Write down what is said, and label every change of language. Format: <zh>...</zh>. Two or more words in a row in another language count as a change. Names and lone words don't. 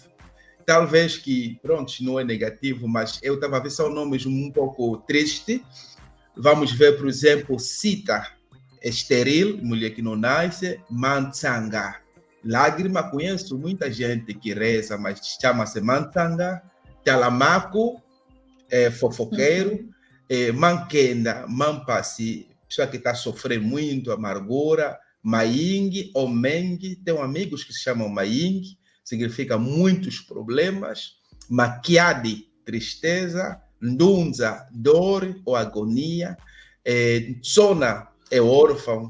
<pt>Talvez que, pronto, não é negativo, mas eu estava a ver só nomes um pouco tristes. Vamos ver, por exemplo, Sita, estéril, mulher que não nasce, Mantsanga. Lágrima, conheço muita gente que reza, mas chama-se Mantsanga. Talamaco, fofoqueiro. Manquenda, Mampasi, pessoa que está sofrendo muito, amargura. Maing ou Meng, tem amigos que se chamam Maing, significa muitos problemas. Maquiade, tristeza. Ndunza, dor ou agonia. Tsona é órfão.</pt>